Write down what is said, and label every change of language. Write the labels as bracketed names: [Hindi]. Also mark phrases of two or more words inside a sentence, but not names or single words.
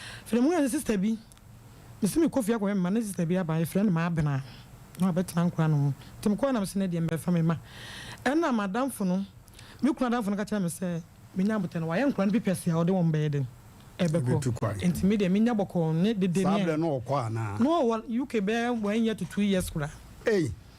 [Akan] Firi mu yɛ ne sister bi, mesi mekɔ fie akɔyɛ mma, ne sister bi aba, yɛfrɛ no Maabena. Na wabɛtena nkwadaa no ho. Nti mekɔɔ na mese, "Ne deɛ mbɛfa me ma." Ɛna madamfo no, me kunu adamfo no ka kyerɛ me sɛ, menya abotrɛ no, wayɛ nkwadaa no bi pɛ sɛ a ɔde wɔn bɛyɛ den. Ɛbɛkɔ. Ɛbɛtu kwan. Nti me deɛ menya bɔkɔɔ ne dede Saa ne berɛ no ɔkɔ anaa? Na ɔwɔ U K bɛyɛ [English] one year to two years [Akan] koraa. Ei.